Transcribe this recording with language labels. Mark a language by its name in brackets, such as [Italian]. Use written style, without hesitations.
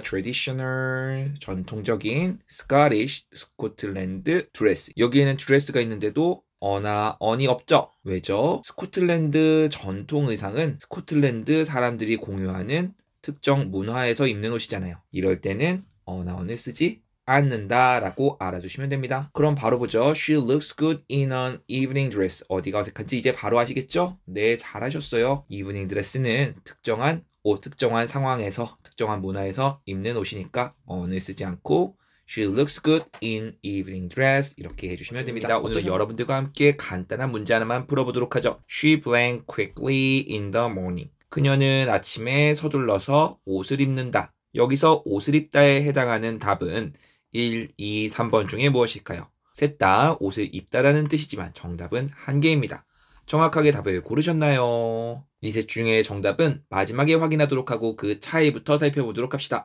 [Korean] traditional, 전통적인 Scottish, 스코틀랜드 드레스. 여기에는 드레스가 있는데도 어나 언이 없죠. 왜죠? 스코틀랜드 전통 의상은 스코틀랜드 사람들이 공유하는 특정 문화에서 입는 옷이잖아요. 이럴 때는 어나 언을 쓰지 않는다 라고 알아주시면 됩니다. 그럼 바로 보죠. [English] She looks good in an evening dress. [Korean] 어디가 어색한지 이제 바로 아시겠죠? 네, 잘하셨어요. evening dress는 특정한 옷, 특정한 상황에서, 특정한 문화에서 입는 옷이니까 어느 쓰지 않고 [English] She looks good in evening dress [Korean] 이렇게 해주시면 됩니다. 오늘 여러분들과 함께 간단한 문제 하나만 풀어보도록 하죠. [English] She blank quickly in the morning. [Korean] 그녀는 아침에 서둘러서 옷을 입는다. 여기서 옷을 입다에 해당하는 답은 1, 2, 3번 중에 무엇일까요? 셋 다 옷을 입다라는 뜻이지만 정답은 한 개입니다. 정확하게 답을 고르셨나요? 이 셋 중에 정답은 마지막에 확인하도록 하고 그 차이부터 살펴보도록 합시다.